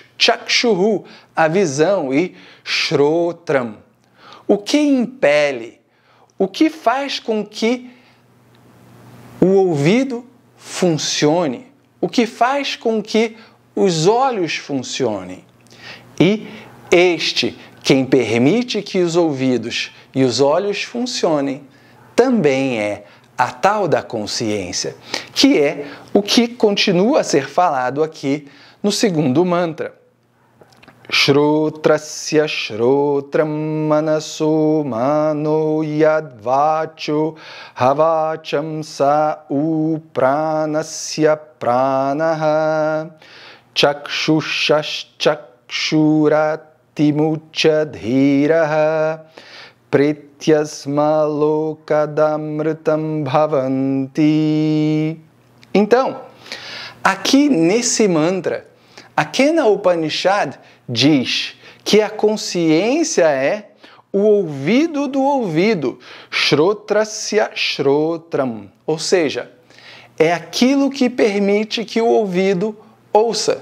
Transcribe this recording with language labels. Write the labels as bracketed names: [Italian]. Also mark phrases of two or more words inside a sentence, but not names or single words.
[Portuguese] Chakshuhu, a visão, e Shrotram, o que impele, o que faz com que o ouvido funcione, o que faz com que os olhos funcionem. E quem permite que os ouvidos e os olhos funcionem, também é a tal da consciência, que é o que continua a ser falado aqui no segundo mantra. [Sanskrit] श्रोत्रस्य श्रोत्रं मनसो मनो यद्वाचो हवाचं स उप्राणस्य प्राणः चक्षुषश् चक्षुरतिमुच्यधीराः प्रेत्यास्माल्लोकादमृतं भवन्ति. [Portuguese] Então, aqui nesse mantra, a Kena Upanishad diz que a consciência é o ouvido do ouvido, [Sanskrit] श्रोत्रस्य श्रोत्रं, [Portuguese] ou seja, é aquilo que permite que o ouvido ouça.